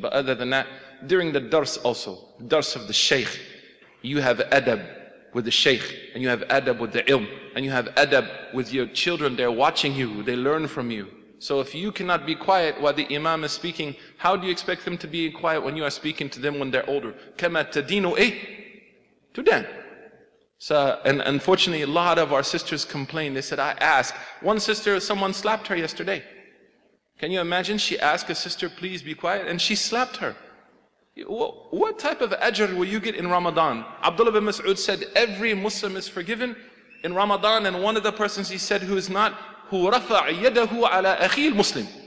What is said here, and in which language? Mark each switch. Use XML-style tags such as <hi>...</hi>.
<en>But other than that, during the dars also, dars of the shaykh, you have adab with the shaykh, and you have adab with the ilm, and you have adab with your children. They're watching you, they learn from you. So if you cannot be quiet while the imam is speaking, how do you expect them to be quiet when you are speaking to them when they're older?</en> <ar>كَمَا تَدِينُ tudan.</ar> <en>So, and unfortunately, a lot of our sisters complain. They said, I asked. One sister, someone slapped her yesterday. Can you imagine? She asked a sister, please be quiet, and she slapped her. What type of ajr will you get in Ramadan? Abdullah bin Mas'ud said, every Muslim is forgiven in Ramadan, and one of the persons he said who is not, who</en> <ar>رَفَعَ يَدَهُ عَلَى أَخِي الْمُسْلِمِ.</ar>